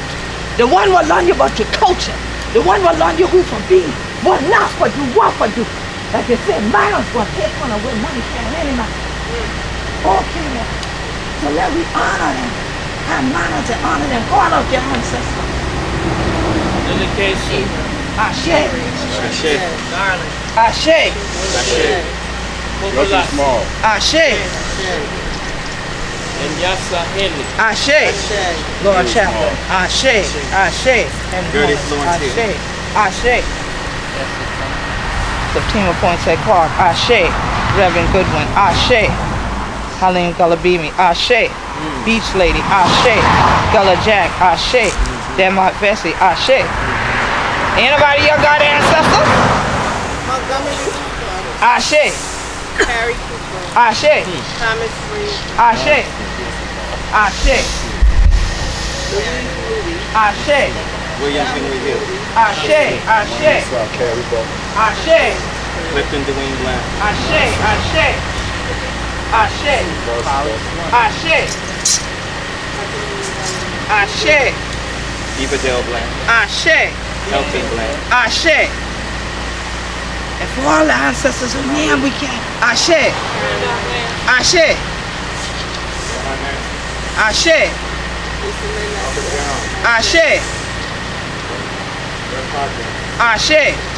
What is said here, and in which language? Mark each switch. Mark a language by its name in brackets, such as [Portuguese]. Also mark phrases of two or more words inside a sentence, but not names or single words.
[English] The one will learn you about your culture. The one will learn you who for be. What not for do, what for do. Like they said, man's gonna take one away, money can't any man. Okay, so let we honor them. Have manners and honor them. Call out your ancestors. Dedication. Ashe. Ashe. Darling. Ashe. Ashe. Popula. Small. Ashe. And Yasa Henry. Ashe. Lord Chaplain. Ashe. Ashe. And Good influence here. Ashe. Ashe. Septima Pointe Clark. Ashe. Reverend Goodwin. Ashe. Helene Gullabimi. Ashe. Beach Lady. Ashe. Gullah Jack. Ashe. Denmark Vesey. Ashe. Anybody y'all got ancestors? Ashe. Harry Cooper, Ashe. Thomas Reed, Ashe. Ashe. Ashe. William Henry Hill. Ashe. Ashe. Ashe. Clifton Dwayne Blount. Ashe. Ashe. Ashe. Ashe. Ashe. Eva Del Blount. Ashe. Elton Blount. Ashe. And for all the ancestors who name we can. Ashe. Ashe. Ashe. Ashe. Ashe.